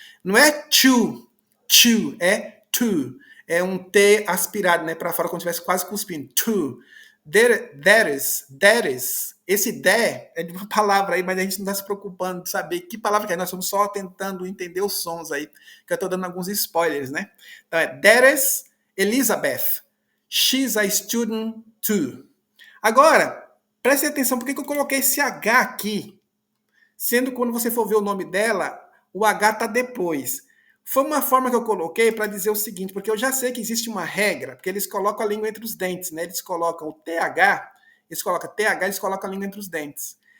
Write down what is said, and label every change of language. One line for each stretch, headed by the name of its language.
Portuguese: Não é to, é to. É um T aspirado, né, para fora, como se estivesse quase cuspindo. To.
English: That is.
Portuguese: Esse there é de uma palavra aí, mas a gente não está se preocupando de saber que palavra que é. Nós estamos só tentando entender os sons aí, que eu estou dando alguns spoilers, né?
English: Então that is Elizabeth. She's a student too.
Portuguese: Agora, preste atenção, por que eu coloquei esse H aqui? Sendo que quando você for ver o nome dela, o H está depois. Foi uma forma que eu coloquei para dizer o seguinte, porque eu já sei que existe uma regra, porque eles colocam a língua entre os dentes, né? Eles colocam o TH, eles colocam a língua entre os dentes.